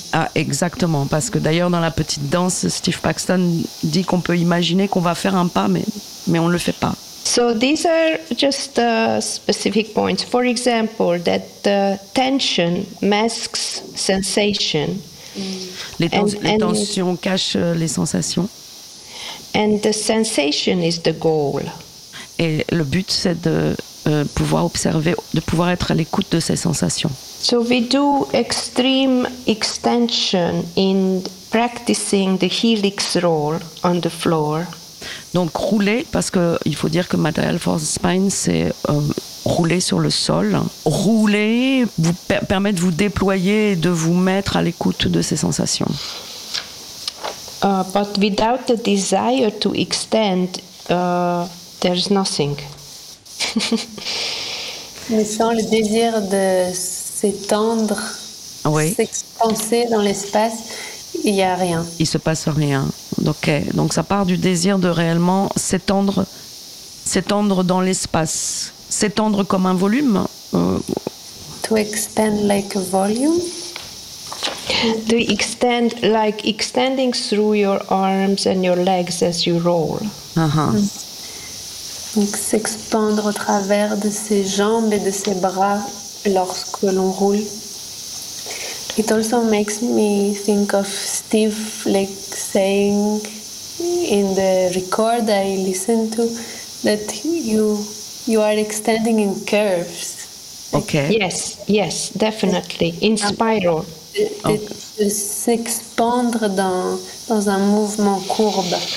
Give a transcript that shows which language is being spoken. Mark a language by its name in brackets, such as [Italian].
[French] Ah, exactement, parce que d'ailleurs dans la petite danse, Steve Paxton dit qu'on peut imaginer qu'on va faire un pas, mais on ne le fait pas. [English] So these are just specific points. For example, that the tension masks sensation. [French] Les tensions cachent les sensations. [English] And the sensation is the goal. [French] Et le but, c'est de pouvoir observer, de pouvoir être à l'écoute de ces sensations. [English] So we do extreme extension in practicing the helix roll on the floor. [French] Donc rouler, parce qu'il faut dire que Material for the Spine, c'est rouler sur le sol. Rouler vous permet de vous déployer et de vous mettre à l'écoute de ces sensations. [English] But without the desire to extend... there's nothing. [French] Mais sans le désir de s'étendre, oui, s'expanser dans l'espace, il n'y a rien. Il ne se passe rien. Ok. Donc ça part du désir de réellement s'étendre dans l'espace. S'étendre comme un volume. [English] To expand like a volume. To extend like extending through your arms and your legs as you roll. Uh-huh. Mm. [French] Donc s'expandre au travers de ses jambes et de ses bras lorsque l'on roule. [English] It also makes me think of Steve like saying in the record I listened to that you are extending in curves. Okay. Yes, definitely. In spiral. [French] De s'expandre dans un mouvement courbe.